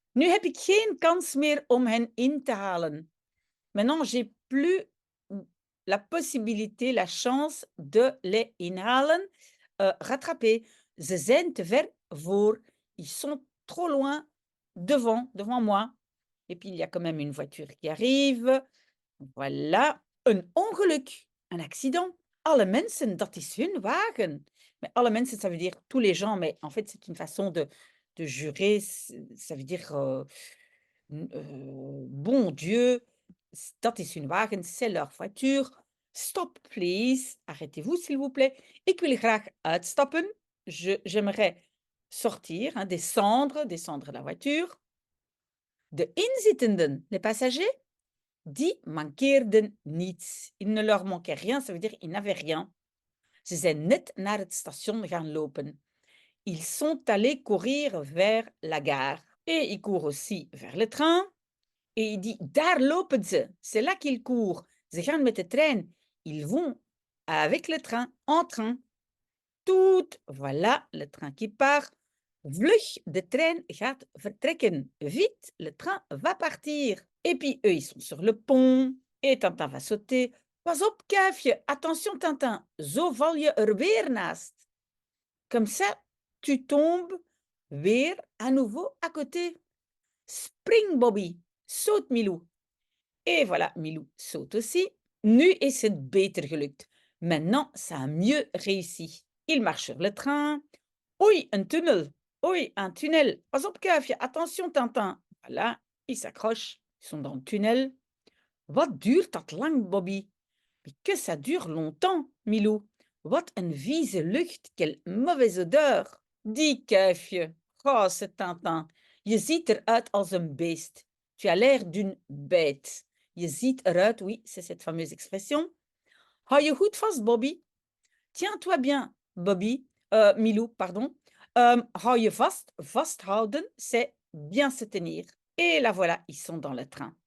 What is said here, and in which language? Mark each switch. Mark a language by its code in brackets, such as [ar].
[nl] Nu heb ik geen kans meer om hen in te halen. [fr] Maintenant, j'ai plus la possibilité, la chance de les inhalen, rattraper. [nl] Ze zijn te ver voor. [fr] Ils sont trop loin devant moi. Et puis, il y a quand même une voiture qui arrive. Voilà. [nl] Een ongeluk, [fr] un accident. [nl] Alle mensen, dat is hun wagen. [fr] Mais [nl] alle mensen, [fr] ça veut dire tous les gens, mais en fait, c'est une façon de jurer. Ça veut dire bon Dieu, [nl] dat is hun wagen, [fr] c'est leur voiture. [en] Stop, please. [fr] Arrêtez-vous, s'il vous plaît. [nl] Ik wil graag uitstappen. [fr] J'aimerais sortir, hein, descendre de la voiture. [nl] De inzittenden, [fr] les passagers, [nl] die mankeerden niets. [fr] Il ne leur manquait rien, ça veut dire ils n'avaient rien. [nl] Ze zijn net naar het station gaan lopen. [fr] Ils sont allés courir vers la gare. Et ils courent aussi vers le train. Et il dit, [nl] daar lopen ze. [fr] C'est là qu'ils courent. [nl] Ze gaan met de trein. [fr] Ils vont avec le train, en train. Tout, voilà, le train qui part. [nl] Vlug, de trein gaat vertrekken. [fr] Vite, le train va partir. Et puis, eux, ils sont sur le pont. Et Tintin va sauter. [nl] Pas op, kuifje. [fr] Attention, Tintin. [nl] Zo val je weer naast. [fr] Comme ça, tu tombes weer à nouveau à côté. [nl] Spring, Bobby. [fr] Saute, Milou. Et voilà, Milou saute aussi. [nl] Nu is het beter gelukt. [fr] Maintenant, ça a mieux réussi. Il marche sur le train. Oei, un tunnel. Oei, un tunnel. [nl] Pas op, kuifje. [fr] Attention, Tintin. Voilà, ils s'accrochent. Ils sont dans le tunnel. [nl] Wat duurt dat lang, Bobby? [fr] Mais que ça dure longtemps, Milou. [nl] Wat een vieze lucht. [fr] Quelle mauvaise odeur. Dis, kuifje. Oh, c'est Tintin. [nl] Je ziet eruit als een beest. [fr] Tu as l'air d'une bête. [nl] Je ziet eruit, [fr] oui, c'est cette fameuse expression. [nl] Hou je goed vast, Bobby. [fr] Tiens-toi bien, Bobby. Milou, pardon. [nl] Hou je vast. Vasthouden, [fr] c'est bien se tenir. Et la voilà, ils sont dans le train.